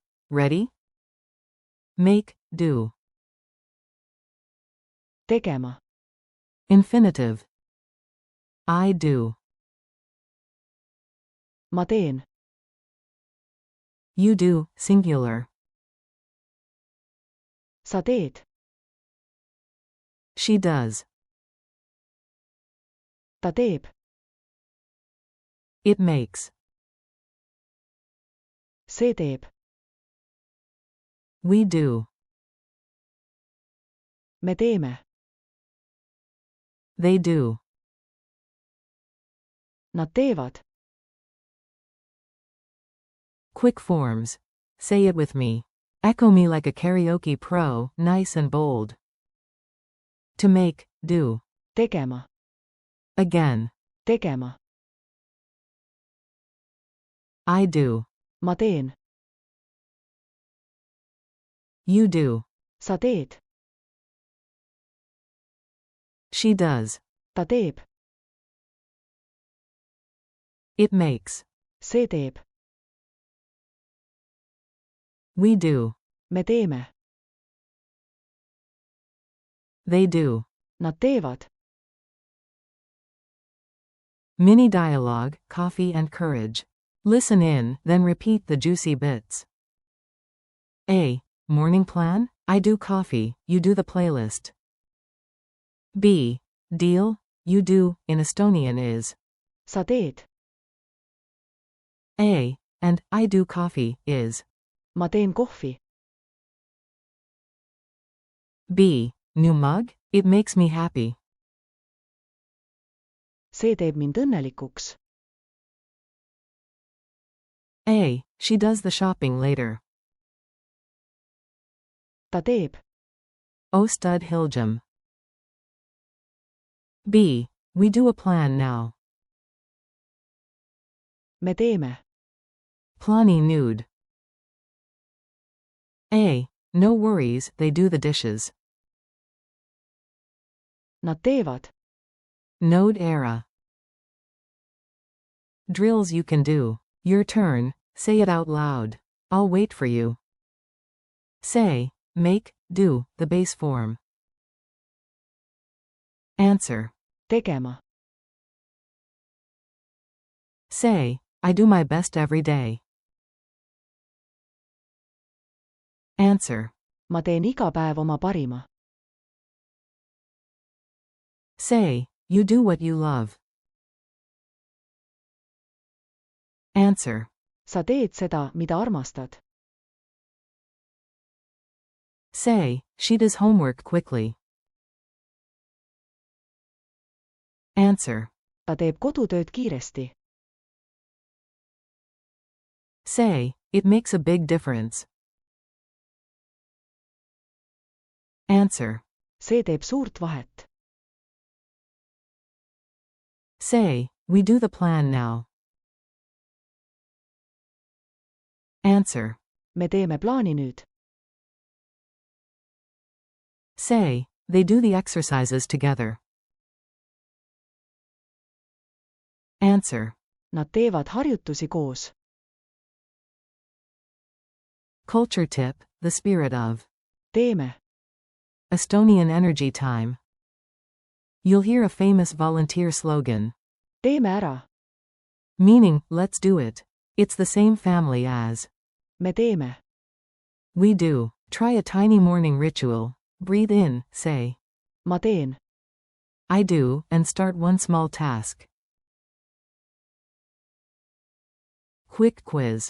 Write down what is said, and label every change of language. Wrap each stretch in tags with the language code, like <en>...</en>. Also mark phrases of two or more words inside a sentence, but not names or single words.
<en>Ready? Make, do.</en> <et>tegema,</et> <en>Infinitive. I do.</en> <et>ma teen,</et> <en>You do, singular.</en> <et>sa teed,</et> <en>She does.</en> <et>ta teeb,</et> <en>It makes.</en> <et>see teeb,</et> <en>We do.</en> <et>me teeme,</et> <en>They do.</en> <et>nad teevad,</et> <en>Quick forms. Say it with me. Echo me like a karaoke pro, nice and bold. To make, do.</en> <et>tegema,</et> <en>Again.</en> <et>tegema,</et> <en>I do.</en> <et>ma teen,</et> <en>You do.</en> <et>sa teed,</et> <en>She does.</en> <et>ta teeb,</et> <en>It makes.</en> <et>see teeb,</et> <en>We do.</en> <et>me teeme,</et> <en>They do.</en> <et>nad teevad,</et> <en>Mini dialogue, coffee and courage. Listen in, then repeat the juicy bits. A. Morning plan? I do coffee, you do the playlist. B. Deal? You do, in Estonian is.</en> <et>sa teed,</et> <en>A. And, I do coffee, is.</en> <et>ma teen kohvi,</et> <en>B. New mug? It makes me happy.</en> <et>see teeb mind õnnelikuks,</et> <en>A. She does the shopping later.</en> <et>ta teeb, O stud Hilgem.</et> <en>B. We do a plan now.</en> <et>me teeme, Plani nude. A.</et> <en>No worries, they do the dishes.</en> <et>nad teevad, Node era.</et> <en>Drills you can do. Your turn, say it out loud. I'll wait for you. Say, make, do, the base form. Answer.</en> <et>tegema,</et> <en>Say, I do my best every day. Answer.</en> <et>ma teen iga päev oma parima,</et> <en>Say, you do what you love. Answer.</en> <et>sa teed seda, mida armastad,</et> <en>Say, she does homework quickly. Answer.</en> <et>ta teeb kodutööd kiiresti,</et> <en>Say, it makes a big difference. Answer.</en> <et>see teeb suurt vahet,</et> <en>Say, we do the plan now. Answer.</en> <et>me teeme plaani nüüd,</et> <en>Say, they do the exercises together. Answer.</en> <et>nad teevad harjutusi koos,</et> <en>Culture tip, the spirit of.</en> <et>teeme,</et> <en>Estonian energy time. You'll hear a famous volunteer slogan.</en> <et>teeme ära,</et> <en>Meaning, let's do it. It's the same family as.</en> <et>me teeme,</et> <en>We do. Try a tiny morning ritual. Breathe in, say.</en> <et>ma teen,</et> <en>I do, and start one small task. Quick quiz.</en>